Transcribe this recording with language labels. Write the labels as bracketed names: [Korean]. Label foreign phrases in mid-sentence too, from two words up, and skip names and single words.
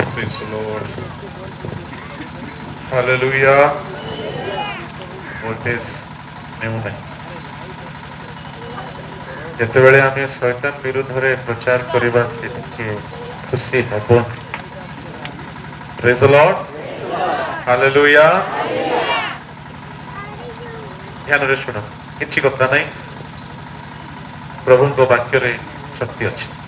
[English] Praise the Lord. Hallelujah. Notice new [Odia] ନାହିଁ ଯେତେବେଳେ ଆମେ ଶୈତାନ ବିରୁଦ୍ଧରେ ପ୍ରଚାର କରିବା ସେତିକି ଖୁସି ହେବନି। [English] Praise the Lord. Hallelujah. [Odia] ଧ୍ୟାନରେ ଶୁଣ, କିଛି କଥା ନାହିଁ, ପ୍ରଭୁଙ୍କ ବାକ୍ୟରେ ଶକ୍ତି ଅଛି।